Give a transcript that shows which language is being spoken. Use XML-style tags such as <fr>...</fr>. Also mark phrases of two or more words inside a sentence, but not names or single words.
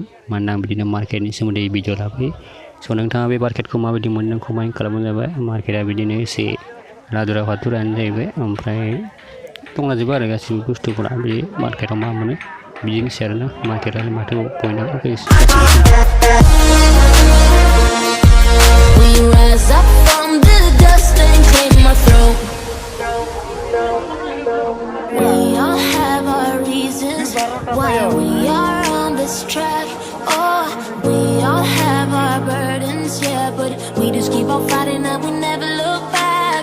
<brx>मानोना आं बिदिनो मार्केटनि सोमोन्दै भिडिअ लाबोयो स' नोंथाङा बे मार्केटखौ माबायदि मोनदों कमेन्ट खालामबानो जाबाय मार्केटआ बिदिनो एसे लादुरा फादुरायानो जाहैबाय ओमफ्राय दंलाजोबो आरो गासिबो बुस्थुफोरा बे मार्केटआव मा मोनो बिदिनोसै आरोना मार्केटआलाय माथो बयनाबो</brx> <en>We rise up from the dust and claim our throne. We all have our reasons why we are on this track. Oh, we all have our burdens, yeah, but we just keep on fighting and we never look back.</en>